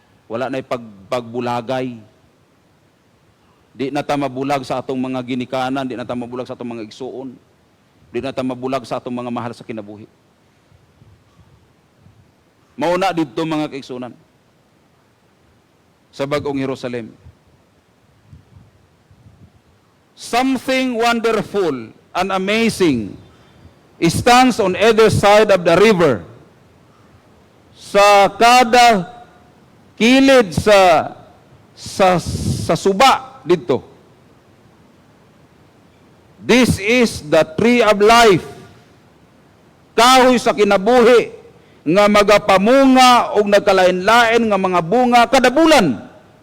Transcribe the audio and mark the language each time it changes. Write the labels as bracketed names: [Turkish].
[Cebuano] Wala na'y pagbulagay. Di na ta mabulag sa atong mga ginikanan, di na ta mabulag sa atong mga igsuon. Di na ta mabulag sa atong mga mahal sa kinabuhi. Mauna dito mga kaigsunan sa Bagong Jerusalem. [English] Something wonderful and amazing stands on either side of the river. [Cebuano] Sa kada kilid sa suba dito. [English] This is the tree of life. [Cebuano] Kahoy sa kinabuhi nga magapamunga og nagkalain-lain nga mga bunga kada bulan.